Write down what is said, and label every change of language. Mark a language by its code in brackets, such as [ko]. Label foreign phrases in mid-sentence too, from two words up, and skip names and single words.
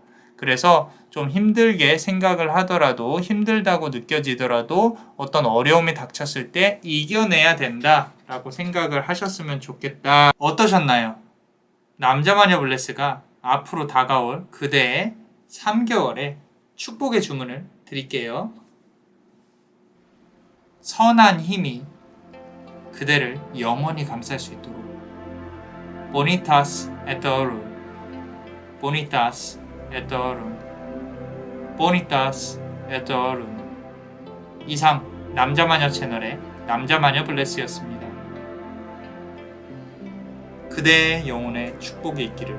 [ko] 그래서 좀 힘들게 생각을 하더라도, 힘들다고 느껴지더라도 어떤 어려움이 닥쳤을 때 이겨내야 된다 라고 생각을 하셨으면 좋겠다. 어떠셨나요? 남자마녀 블레스가 앞으로 다가올 그대의 3개월의 축복의 주문을 드릴게요. 선한 힘이 그대를 영원히 감쌀 수 있도록. [la] Bonitas et orum. Bonitas et orum. Bonitas et orum. [ko] 이상 남자마녀 채널의 남자마녀 블레스였습니다. 그대의 영혼에 축복이 있기를.